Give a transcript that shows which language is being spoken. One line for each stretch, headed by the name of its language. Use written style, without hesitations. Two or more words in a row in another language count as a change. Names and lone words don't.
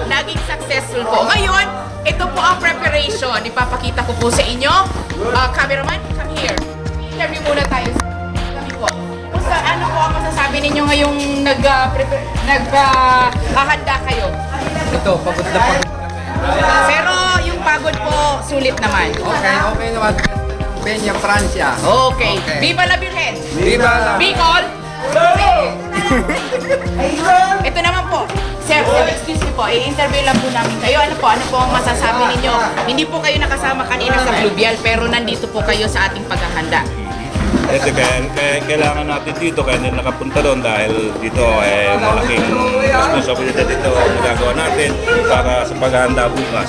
Filipino: Naging success Quezon po. Ngayon, ito po ang preparation. Ipapakita ko po sa inyo. Cameraman,
English: come here.
Filipino: Interview muna tayo. Kami po. Kung ano po ang masasabi ninyo ngayong naghahanda kayo? Ito, pagod na pagod. Pero yung pagod po, sulit naman. Okay naman. Peña, Francia.
Spanish: Okay. Viva la Virgen! Viva la...
Filipino: Bicol! Ito naman po.
English: Sir, excuse me po.
Filipino: I-interview lang po namin kayo. Ano po ang masasabi ninyo? Hindi po kayo nakasama kanina sa Fluvial, pero nandito po kayo sa ating paghahanda. Ito kaya kailangan natin dito, kaya nila nakapunta doon dahil dito malaking responsibilidad dito ang magagawa natin para sa paghahanda bukas.